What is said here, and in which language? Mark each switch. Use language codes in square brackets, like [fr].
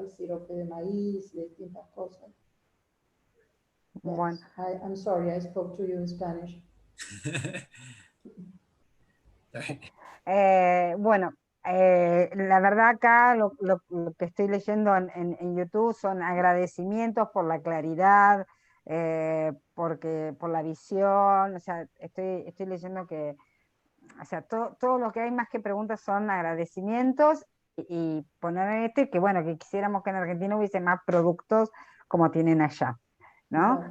[es] El sirope de maíz, de distintas cosas. Bueno. [en] Yes. I'm sorry, I spoke to you in Spanish. [es] Bueno, la verdad acá lo que estoy leyendo en YouTube son agradecimientos por la claridad, por la visión, o sea, estoy leyendo que, o sea, todo lo que hay más que preguntas son agradecimientos y poner esto, y que bueno, que quisiéramos que en Argentina hubiese más productos como tienen allá, ¿no?